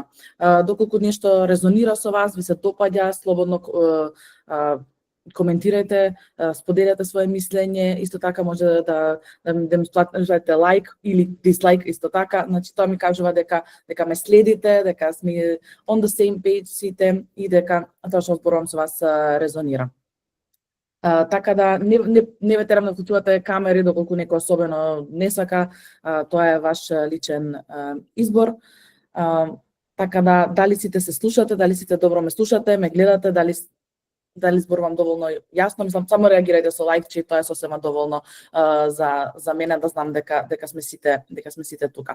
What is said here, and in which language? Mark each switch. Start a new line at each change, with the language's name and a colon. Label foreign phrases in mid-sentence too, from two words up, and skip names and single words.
Macedonian: Доколку нешто резонира со вас, ви се допаѓа, слободно коментирајте, споделете свое мислење, исто така може да ми сплатите лайк или дислайк исто така, значи тоа ми кажува дека ме следите, дека сме
English: on the same page
Macedonian: сите и дека тоа што зборувам со вас резонира. Така да не ве терам да вклучувате камери доколку некој особено не сака, тоа е ваш личен избор. Така да дали сите се слушате, дали сите добро ме слушате, ме гледате, дали зборувам доволно јасно, мислам само реагирајте со лајкче, тоа е сосема доволно за мене да знам дека сме сите тука.